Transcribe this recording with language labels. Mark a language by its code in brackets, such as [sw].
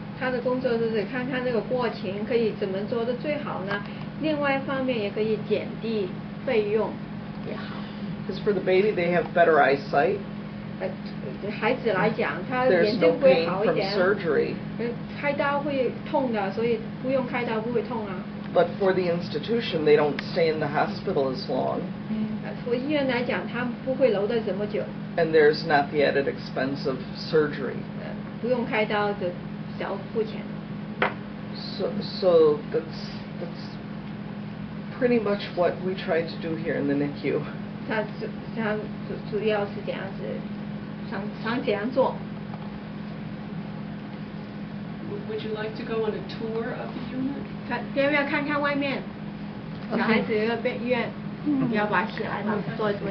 [zh] 他的工作就是看看这个过程可以怎么做的最好呢？另外一方面也可以减低费用也好。 [en] Because for the baby, they have better eyesight. [zh] 孩子来讲，他眼睛会好一点。 [en] There's no pain from surgery. [zh] 开刀会痛的，所以不用开刀不会痛啊。 [en] But for the institution, they don't stay in the hospital as long. for [zh] 医院来讲，他不会留得这么久。 [en] And there's not the added expense of surgery. [zh] 不用开刀的少付钱。 [en] So that's pretty much what we try to do here in the NICU. [zh] 他主要是这样子，常这样做。 [en] Would you like to go on a tour of the unit? [zh] 要不要看看外面？小孩子有个医院，要把起来了，做什么